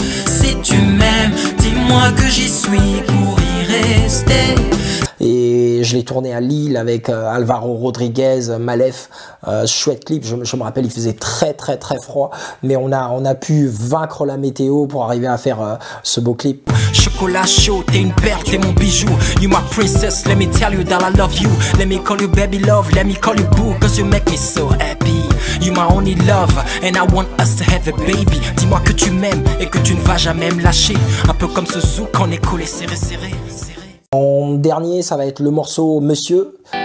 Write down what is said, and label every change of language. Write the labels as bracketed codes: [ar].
[fr] Si tu m'aimes, dis-moi que j'y suis pour y rester. Et je l'ai tourné à Lille avec Alvaro Rodriguez, Malef, chouette clip. Je me rappelle, il faisait très froid, mais on a pu vaincre la météo pour arriver à faire ce beau clip. Chocolat chaud, t'es une perle, t'es mon bijou. [en] You my princess, let me tell you that I love you. Let me call you baby love, let me call you boo, cause you make me so happy. You my only love, and I want us to have a baby. [fr] Dis-moi que tu m'aimes et que tu ne vas jamais me lâcher. Un peu comme ce zouk qu'on est collé serré. En dernier, ça va être le morceau Monsieur.